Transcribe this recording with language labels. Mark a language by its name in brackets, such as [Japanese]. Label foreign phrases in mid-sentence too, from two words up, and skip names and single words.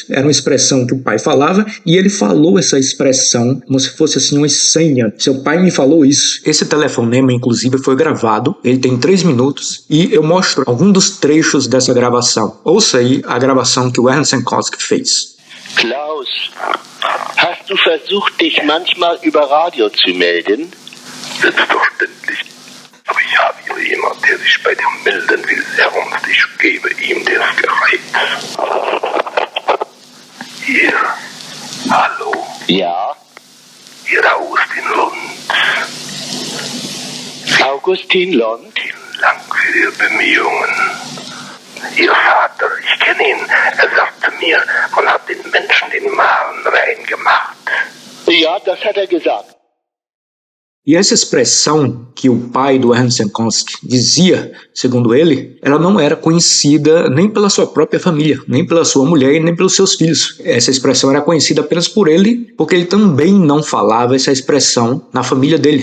[Portuguese] Era uma expressão que o pai falava e ele falou essa expressão como se fosse assim uma senha. Seu pai me falou isso. Esse telefonema, inclusive, foi gravado. Ele tem 3 minutos e eu mostro alguns dos trechos dessa gravação. Ouça aí a gravação que o Ernst Jankowski fez. [German] Klaus, hast du versucht, dich manchmal über Radio zu melden? Selbstverständlich. Aber ich habe hier jemand, der sich bei dir melden will, und ich gebe ihm das Gerät. Hier. Hallo. Ja, Ihr Augustin Lund. Augustin Lund. Vielen Dank für Ihre Bemühungen. Ihr Vater, ich kenne ihn, er sagte mir, man hat den Menschen den Magen rein gemacht. Ja, das hat er gesagt. [Portuguese] E essa expressão que o pai do Ernst Jankowski dizia, segundo ele, ela não era conhecida nem pela sua própria família, nem pela sua mulher e nem pelos seus filhos. Essa expressão era conhecida apenas por ele, porque ele também não falava essa expressão na família dele.